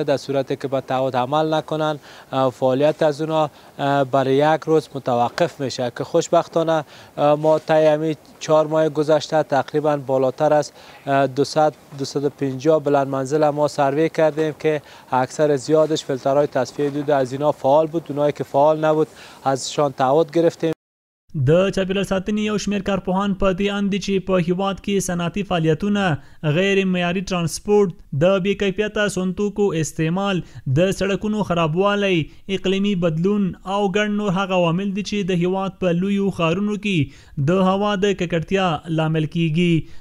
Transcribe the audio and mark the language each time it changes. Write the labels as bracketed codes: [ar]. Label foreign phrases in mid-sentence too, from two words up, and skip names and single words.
[fa] در صورتی که به تعهد عمل نکنن فعالیت از اونا برای 1 روز متوقف میشه که خوشبختانه ما طی 4 ماه گذشته تقریبا بالاتر از 250 بلند منزل ما سروی کردیم که اکثر زیادش فیلترهای تصفیه دود از اینا فعال بود. اونایی که فعال نبود ازشان تعهد گرفتیم. [ps] د چاپیریال ساتنې یو شمېر کارپوهان په دې اند دي چې په هیواد کې صنعتي فعالیتونه، غیر معیاري ترانسپورت، د بې کیفیته سونتوکو استعمال، د سړکونو خرابوالی، اقلیمي بدلون او ګڼ نور هغه عوامل دي چې د هیواد په لویو ښارونو کې د هوا د ککړتیا لامل کیږي.